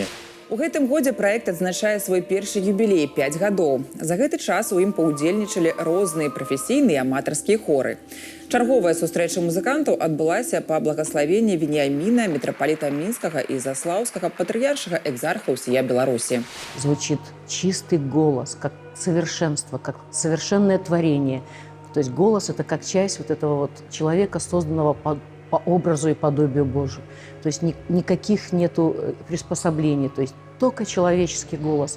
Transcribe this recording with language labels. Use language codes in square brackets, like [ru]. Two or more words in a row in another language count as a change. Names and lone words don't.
[be] У гэтым годзе праект адзначае свой першы юбілей 5 гадоў. За гэты час у ім паўдзельнічалі розныя прафесійныя аматарскія хоры. Чарговая сустрэча музыкантаў адбылася па благаславенні Вениамина, мітрапаліта Мінскага і Заслаўскага патрыяршага экзарха ўсія Беларусі. [ru] Звучит чистый голос, как совершенство, как совершенное творение. То есть голос – это как часть вот этого вот человека, созданного по образу и подобию Божию. То есть никаких нету приспособлений, то есть только человеческий голос.